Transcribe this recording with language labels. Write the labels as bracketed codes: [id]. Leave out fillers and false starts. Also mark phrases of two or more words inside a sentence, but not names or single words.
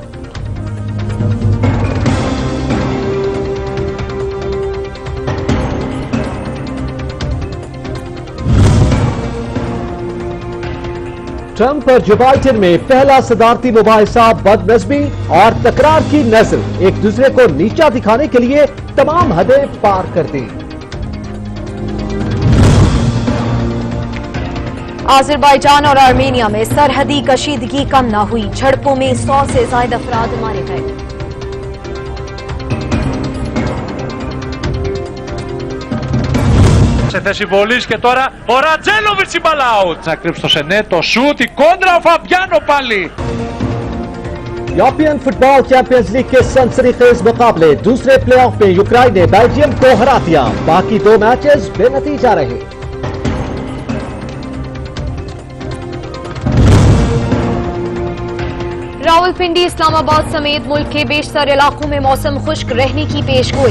[ur] ٹرمپ اور جو بائیڈن میں پہلا صدارتی مباحثہ بدنظمی اور تکرار کی نسل. ایک دوسرے کو نیچا دکھانے کے لیے تمام حدیں پار کر دی. آذربائیجان اور آرمینیا میں سرحدی کشیدگی کم نہ ہوئی. جھڑپوں میں 100 سے زیادہ افراد مارے گئے. [el] σε θέση βολής και τώρα ο Ρατζέλοβιτς η μπάλα out. Θα κρύψει το Σενέ, το σούτ, η κόντρα, ο Φαμπιάνο πάλι. [ur] یورپین فٹبال چیمپئنز لیگ کے سنسنی خیز مقابلے. دوسرے پلے آف میں یوکرین نے بیلجیم کو ہرا دیا. باقی 2 میچز بے نتیجہ رہے. راولپنڈی، اسلام آباد سمیت ملک کے بیشتر علاقوں میں موسم خشک رہنے کی پیشگوئی.